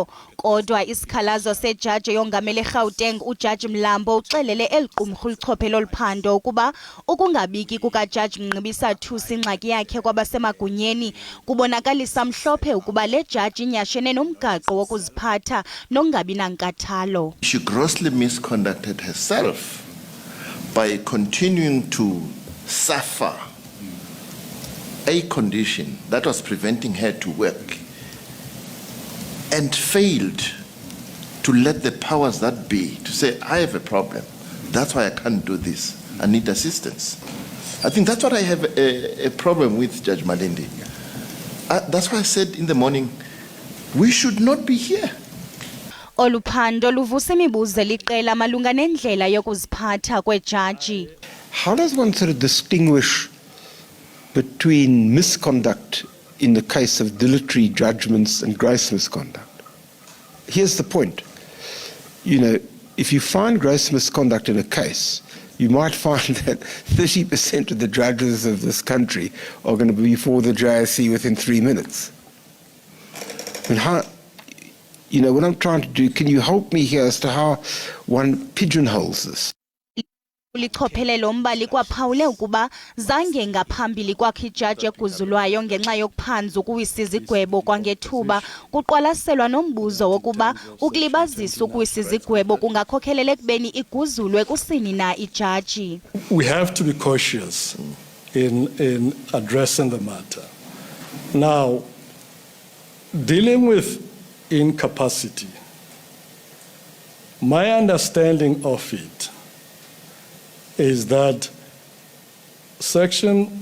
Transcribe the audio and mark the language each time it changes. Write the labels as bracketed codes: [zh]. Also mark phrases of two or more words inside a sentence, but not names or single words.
[xh] Kodwa isikhalazo sejaji eyongamele eGauteng ujaji Mlambo uxelele eliqumrhu lichophe loluphando ukuba ukungabiki kukajaji Mngqibisa Thusi ingxaki yakhe kwabasemagunyeni kubonakalisa mhlophe ukuba le jaji inyashene nomgaqo wokuziphatha nokungabi nankathalo. [en] She grossly misconducted herself by continuing to suffer a condition that was preventing her to work and failed to let the powers that be to say, I have a problem. That's why I can't do this. I need assistance. I think that's what I have a problem with, Judge Malindi. That's why I said in the morning, we should not be here. [xh] Oluphando luvusa imibuzo eliqela malunga nendlela yokuziphatha kwejaji. [en] How does one sort of distinguish between misconduct in the case of dilatory judgments and gross misconduct? Here's the point. You know, if you find gross misconduct in a case, you might find that 30% of the judges of this country are going to be before the JSC within 3 minutes. And how, you know, what I'm trying to do, can you help me here as to how one pigeonholes this? [xh] Lichophelelo mbali kwaphawule ukuba zange ngaphambili kwakhe ijaji eguzulwayo ngenxa yokuphanza ukuwisa izigwebo kwangethuba kuqwalaselwa nombuzo wokuba ukulibazisa ukuwisa izigwebo kungakhokhelele ekubeni iguzulwe kusini na ijaji. [en] We have to be cautious in addressing the matter. Now, dealing with incapacity, my understanding of it is that Section